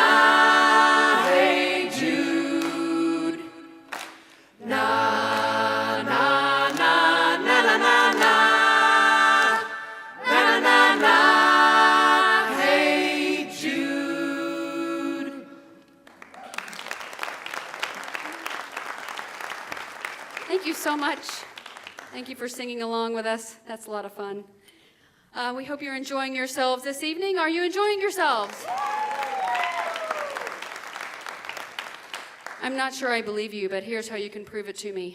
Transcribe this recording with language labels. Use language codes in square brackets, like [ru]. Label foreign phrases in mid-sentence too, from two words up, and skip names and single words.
[en] Hey Jude. Na na na na na na na na na na na. Hey Jude. Thank you so much. Thank you for singing along with us. That's a lot of fun. We hope you're enjoying yourselves this evening. Are you enjoying yourselves? I'm not sure I believe you, but here's how you can prove it to me.